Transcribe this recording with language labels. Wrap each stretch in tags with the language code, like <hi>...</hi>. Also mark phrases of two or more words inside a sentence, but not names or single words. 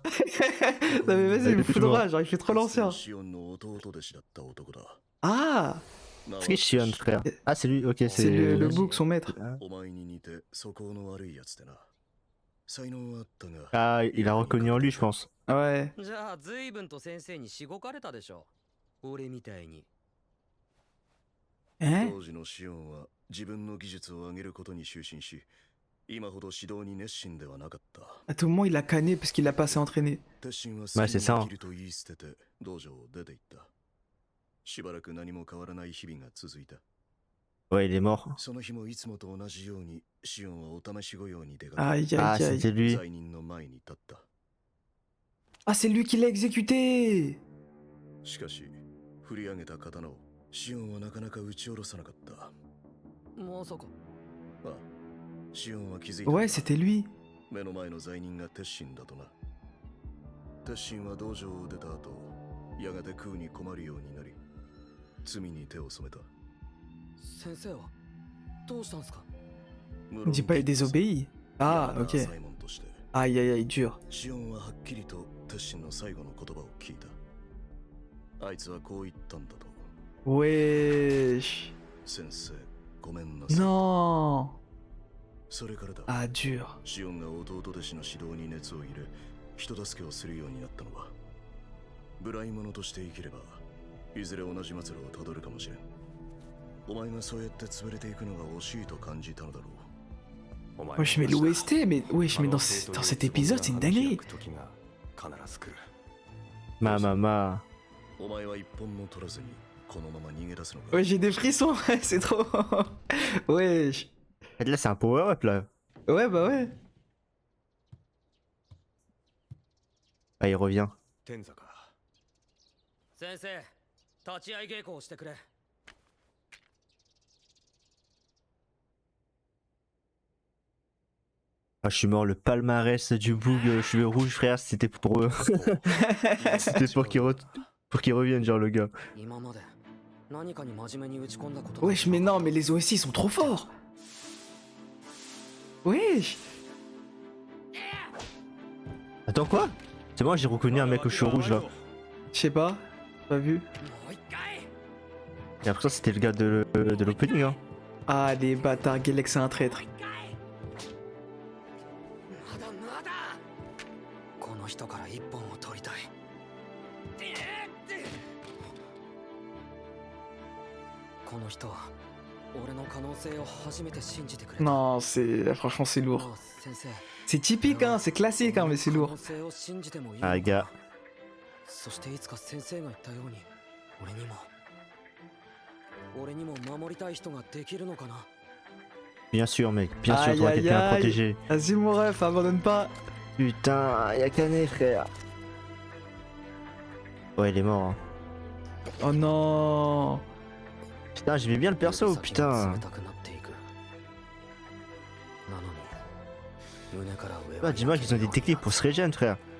<fr>Non mais vas-y, il me fout de rage, genre il fait trop l'ancien. Ah! C'est qui Shion, frère? Ah, c'est lui, ok, C'est le bouc, son maître. Ah, il a reconnu en lui, je pense. Ouais.</fr> <ja>じゃあ随分と先生にしごかれたでしょ俺みたいに</ja> <fr>Hein?</fr> <ja>当時のシオンは自分の技術を上げることに執心し、今ほど指導に熱心ではなかった。</ja> <fr>À tout moment, il a canné parce qu'il l'a pas assez entraîné.</fr> <ja>鉄心は</ja> <fr>Ouais, c'est ça.</fr> <ja>好きに生きると言い捨てて道場を出て行った。しばらく何も変わらない日々が続いた。</ja> <fr>Ouais, il est mort.</fr> <ja>その日もいつもと同じようにシオンはお試し御用に出かけ、</ja> <fr>Aïe Ah, aïe aïe. c'était lui.</fr> <ja>罪人の前に立った。</ja> <fr>Ah, c'est lui qui l'a exécuté!</fr> <ja>しかし、振り上げた刀をシオンはなかなか打ち下ろさなかった。あまさかあ、シオンは気づいた。</ja> <fr>Ouais, c'était lui.</fr> <ja>目の前の罪人が鉄心だとな。鉄心は道場を出た後、やがて食うに困るようになり、罪に手を染めた。先生はどうしたんすか</ja> <fr>Il dit pas il désobéit. Ah, ok.</fr> <ja>サイモンとして、</ja> <fr>Aïe aïe aïe, dur.</fr> <ja>シオンははっきりと鉄心の最後の言葉を聞いた。あいつはこう言ったんだと。</ja> <fr>Wesh.</fr> <ja>先生、ごめんなさい。</ja> <fr>Non.</fr> <ja>それからだ。</ja> <fr>Ah, dur.</fr> <ja>シオンが弟弟子の指導に熱を入れ、人助けをするようになったのは、無頼者として生きれば、いずれ同じ末路をたどるかもしれん。お前がそうやって潰れていくのが惜しいと感じたのだろう。</ja> <fr>Wesh, mais l'OST, mais wesh, mais dans cet épisode, c'est une dinguerie. Ma.</fr> <ja>お前は一本も取らずに、このまま逃げ出すのか。</ja> <fr>Ouais, j'ai des frissons, c'est trop. Wesh. En fait, là, c'est un power-up, là. Ouais, bah ouais. Ah, il revient.</fr> <ja>天坂。先生立ち会い稽古をしてくれ</ja> <fr>Ah Ah, je suis mort, le palmarès du boug cheveux rouges, frère, c'était pour eux. C'était pour qu'ils reviennent, genre, le gars.</fr> <ja>今まで何かに真面目に打ち込んだことが</ja> <fr>Wesh, mais non, mais les OSI sont trop forts. Wesh. Attends, quoi? C'est moi, j'ai reconnu un mec aux cheveux rouges, là. Je sais pas, pas vu.</fr> <ja>もう一回</ja> <fr>J'ai l'impression que c'était le gars de l'opening, hein. Ah, les bâtards, Galex c'est un traître.</fr> <ja>まだまだこの人から一本を取りたいこの人は俺の可能性を初めて信じてくれた</ja> <fr>Non, c'est. Franchement, c'est</fr> <ja>も</ja> <fr>lourd.</fr> <ja>う先生</ja> <fr>C'est typique, hein, c'est classique, hein, mais c'est</fr> <ja>可</ja> <fr>lourd.</fr> <ja>能性を信じてもいいのか</ja> <fr>Ah, gars.</fr> <ja>そしていつか先生が言ったように俺にも守りたい人ができるのかな</ja> <fr>Bien sûr, mec. Bien sûr, Aïe, t'auras aïe, quelqu'un à aïe. protéger. Vas-y, mon ref, abandonne pas. Putain, y'a Canet, frère. Ouais, il est mort. Hein. Oh non. Putain, j'aimais bien le perso, putain. Ah, dis-moi qu'ils ont des techniques pour se régénérer, frère.</fr>